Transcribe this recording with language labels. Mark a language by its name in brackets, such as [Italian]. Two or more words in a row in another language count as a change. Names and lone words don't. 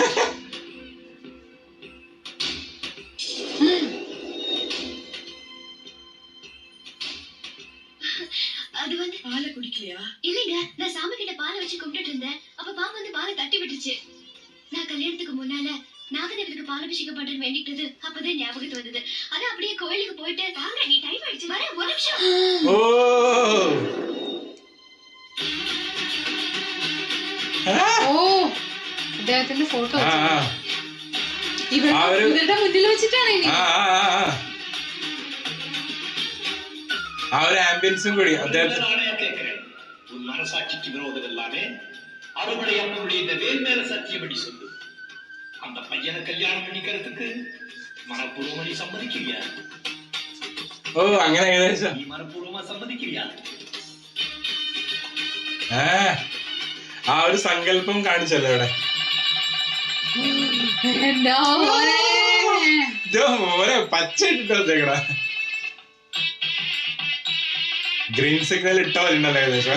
[Tamil] அது வந்து பாலை குடிக்கலையா? இல்லைங்க, நான் சாமி கிட்ட பாலை வச்சு கும்பிட்டு இருந்தேன். அப்ப பாம்பு வந்து பாலை தட்டி விட்டுருச்சு. நான் கல்யாணத்துக்கு முன்னால நாகதேவனுக்கு பாலாபிஷேகம் பண்றேன்னு வேண்டிக்கிட்டது அப்பதான் ஞாபகத்து வந்தது. அதான் அப்படியே கோயிலுக்கு போயிட்டு வாங்க, நீ டைம் ஆயிடுச்சு, வர ஒரு நிமிஷம். [Malayalam] അദ്ദേഹത്തിന്റെ ഫോട്ടോ ഇവരുടെ മുന്നിൽ വെച്ചിട്ടാണ് ആ ഒരു ആംബിയൻസും കൂടി അദ്ദേഹത്തിന്. [Tamil] உன் மனசாட்சிக்கு விரோதம் எல்லாமே அறுபடை அம்மனுடைய இந்த வேல் மேல சத்தியப்படி சொல்லு. அந்த பையனை கல்யாணம் பண்ணிக்கிறதுக்கு மனப்பூர்வமா நீ சம்மதிக்கிறியா? [Malayalam] അങ്ങനെ ഏകദേശം [Tamil] நீ மனப்பூர்வமா சம்மதிக்கிறியா? [Malayalam] ആ ഒരു സങ്കല്പം കാണിച്ചല്ലോ ഇവിടെ. മോനെ പച്ച ഇട്ടിട്ടോ വെച്ചേക്കടാ. [English] green signal [Malayalam] ഇട്ടോ ഉണ്ടല്ലോ ഏകദേശം.